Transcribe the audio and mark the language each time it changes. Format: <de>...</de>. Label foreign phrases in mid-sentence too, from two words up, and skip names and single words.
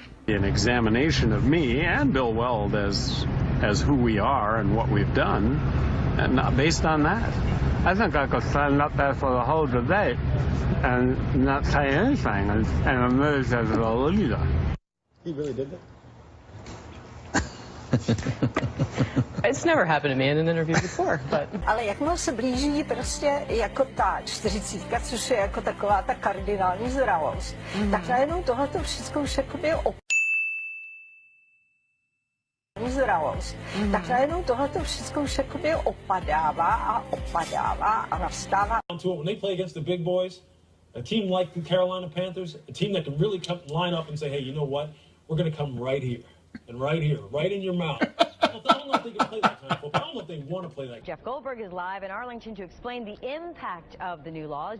<en>An examination of me and Bill Weld as who we are and what we've done, and not based on that. I think I could stand up there for the whole debate and not say anything and emerge as a leader. He really did that? It's never happened to me in an interview before, but...</en> <cs>Ale jakmile se blíží prostě jako ta 40, což je jako taková ta kardinální zralost, tak najednou tohleto všechno už jakoby opadává a nastává.</cs> <en>When they play against the big boys, a team like the Carolina Panthers, a team that can really come line up and say, hey, you know what? We're going to come right here, and right here, right in your mouth. I don't know if they can play that kind of football. I don't know if they want to play that. Jeff Goldberg is live in Arlington to explain the impact of the new laws.</en>